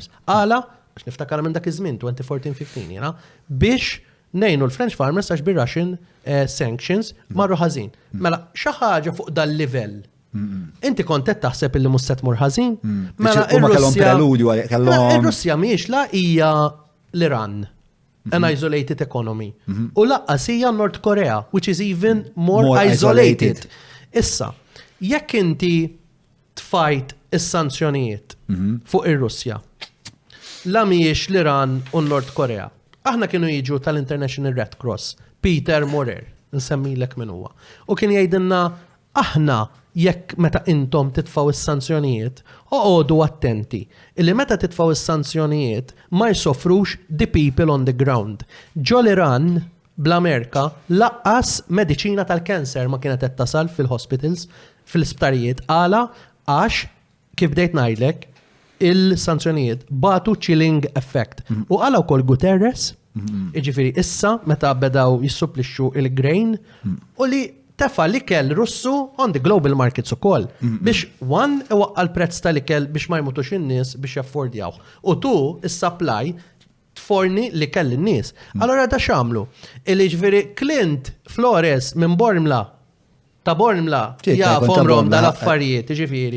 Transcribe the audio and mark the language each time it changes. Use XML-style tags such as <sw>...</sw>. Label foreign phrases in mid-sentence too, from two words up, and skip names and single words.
<mt>Għala, għax niftakar minn dak iż-żmien 2014-15, jena, biex ngħinu l-</mt> <en>French farmers</en> <mt>għax bir-</mt> <en>Russian sanctions</en> <mt>marru ħażin. Mela, xi ħaġa fuq dal-livell. Inti kont qed taħseb illi mhux se tmur ħażin? Mela, ir-Russja mhijiex la hija l-Iran.</mt> <en>An isolated economy.</en> <mt>U laqqas hija North Korea,</mt> <en>which is even more isolated.</en> <mt>Issa, jekk inti tfajt is-sanzjonijiet fuq ir-Russja, la mhijiex l-Iran u North Korea. Aħna kienu jiġu tal-International Red Cross, Peter Morer, nsemmilek min huwa. U kien jgħidilna aħna jekk meta intom titfaw is-sanzjonijiet, oqgħodu attenti. Illi meta titfaw is-sanzjonijiet ma jsofrux</mt> <en>the people on the ground.</en> <mt>Ġo l-Iran bl-Amerika laqqas mediċina tal-kanser ma kienet qed tasal fil-hospitals, fil-isptarijiet għala għax kif bdejt ngħidlek il-sanzjonijiet batu</mt> <en>chilling effect.</en> <mt>U għala wkoll Guterres, jiġifieri issa meta bedaw jissupplixxu il-grain u li tefa l-ikel Russu</mt> <en>on the global markets</en> <mt>ukoll biex iwaqqa l-prezz tal-ikel biex ma jmutux in-nies biex jaffordjaw. U tu is-supply tforni l-ikel lin-nies. Allora da x'għamlu? Jiġifieri Clint Flores minn Bormla ta' Bormla jafhom rom dal-affarijiet, jiġifieri.</mt>